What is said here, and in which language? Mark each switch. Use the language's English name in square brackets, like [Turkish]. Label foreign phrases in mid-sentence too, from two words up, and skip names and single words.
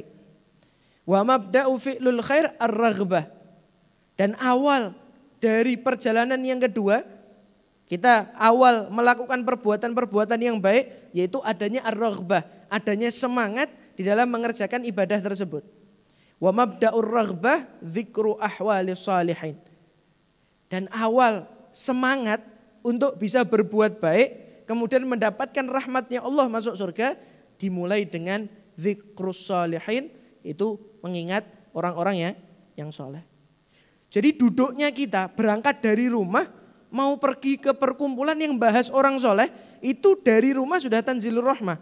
[Arabic] ومبدأ فعل الخير الرغبة. [Indonesian] Dan awal dari perjalanan yang kedua, kita awal melakukan perbuatan-perbuatan yang baik, yaitu adanya ar-raghbah, adanya semangat di dalam mengerjakan ibadah tersebut. [Arabic] ومبدأ الرغبة ذكر أحوال الصالحين. [Indonesian] Dan awal semangat untuk bisa berbuat baik, kemudian mendapatkan rahmatnya Allah masuk surga, dimulai dengan [Arabic] ذكر الصالحين, [Indonesian] itu mengingat orang-orang yang soleh. Jadi duduknya kita berangkat dari rumah mau pergi ke perkumpulan yang bahas orang soleh, itu dari rumah sudah [Arabic] تنزيل الرحمة.